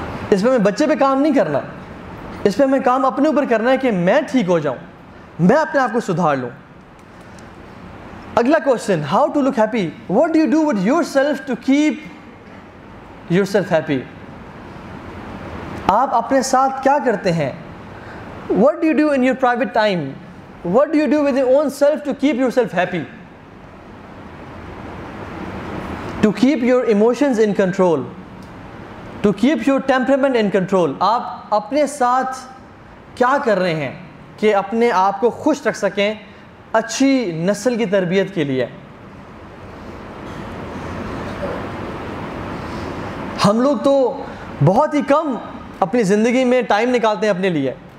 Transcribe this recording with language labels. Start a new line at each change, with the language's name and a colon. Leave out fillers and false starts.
Urdu: اس پہ ہمیں بچے پہ کام نہیں کرنا، اس پہ ہمیں کام اپنے اوپر کرنا ہے کہ میں ٹھیک ہو جاؤں، میں اپنے آپ کو سدھار لوں.
English: اگلا question, how to look happy. What do you do with yourself to keep yourself happy.
Urdu: آپ اپنے ساتھ کیا کرتے ہیں؟
English: What do you do in your private time. What do you do with your own self to keep yourself happy? To keep your emotions in control. To keep your temperament in control.
Urdu: آپ اپنے ساتھ کیا کر رہے ہیں؟ کہ اپنے آپ کو خوش رکھ سکیں اچھی نسل کی تربیت کے لیے. ہم لوگ تو بہت ہی کم اپنی زندگی میں ٹائم نکالتے ہیں اپنے لیے.